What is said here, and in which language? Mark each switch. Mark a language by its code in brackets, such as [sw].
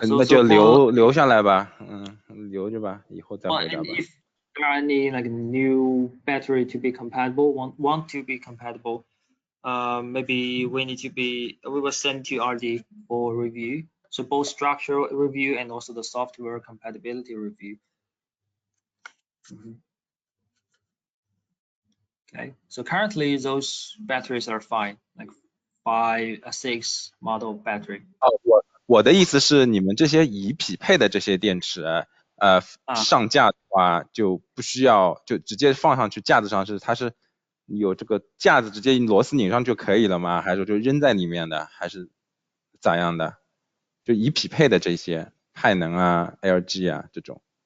[zh] 那就留下来吧，留着吧，以后再回答吧。 [en] If there are any like new battery to be compatible, want to be compatible, maybe we will send to RD for review. So both structural review and also the software compatibility review. Okay, so currently those batteries are fine, like 6 model battery. [zh] 我的意思是，你们这些已匹配的这些电池，上架的话就不需要，就直接放上去，架子上它是有这个架子直接螺丝拧上就可以了吗？还是就扔在里面的，还是咋样的？就已匹配的这些，派能啊、LG 啊这种。